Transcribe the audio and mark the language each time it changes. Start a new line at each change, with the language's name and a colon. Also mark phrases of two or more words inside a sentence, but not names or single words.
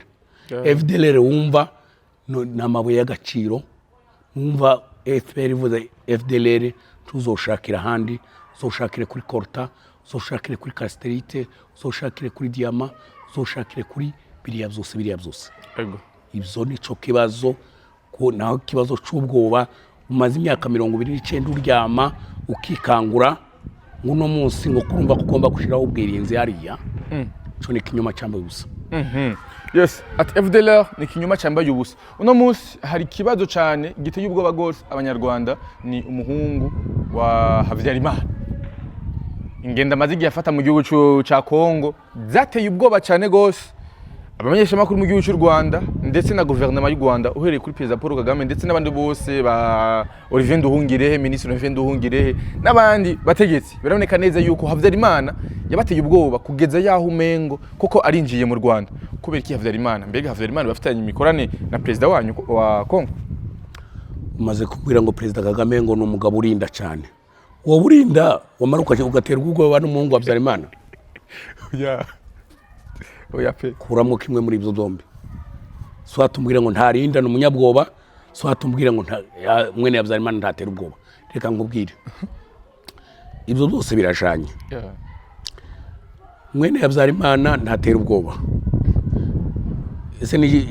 Rundi: FDLR wumva n'amabuye y'agaciro, wumva FPR ivuze FDLR tuzoshakira handi, uzoshakire kuri Korta, uzoshakire kuri Casterite, uzoshakire kuri Diama, uzoshakire kuri biriya byose. Ibyo nico kibazo, ko naho kibazo cy'ubwoba umaze imyaka 29 uryama ukikangura nguno munsi ngo kurumva ko ugomba gushiraho ubwirinzi hariya. Cyo ni kinyoma cyambaye ubusa. Yes, at FDLR ni kinyoma cyambaye ubusa. Uno munsi hari kibazo cyane giteye ubwoba gose abanyarwanda, ni umuhungu wa Havyarimana. Ingenda mazigi yafata mu gihugu cya Kongo zateye ubwoba cyane gose abamenyesha makuru mu gihugu cy'u Rwanda ndetse na guverinoma y'u Rwanda, uhereye kuri Perezida Paul Kagame ndetse n'abandi bose ba Olivier Nduhungirehe, Ministre Olivier Nduhungirehe n'abandi bategetsi. Biraboneka neza yuko Havyarimana yabateye ubwoba kugeza yaho umengo koko arinjiye mu Rwanda. Kubera iki Havyarimana? Mbega Havyarimana bafitanye imikorane na Perezida wanyu wa Kongo? Umaze kubwira ngo Perezida Kagame ngo n'umugabo urinda cyane, wowe urinda wamaruka ugaterwa ubwoba n'umuhungu wa Habyarimana oya pe kuramo kimwe muri ibyo dombi so atumbwira ngo ntarinda n'umunyabwoba so atumbwira ngo mwene Habyarimana ntatera ubwoba reka ngubwire ibyo byose birashanye mwene Habyarimana ntatera ubwoba ese ni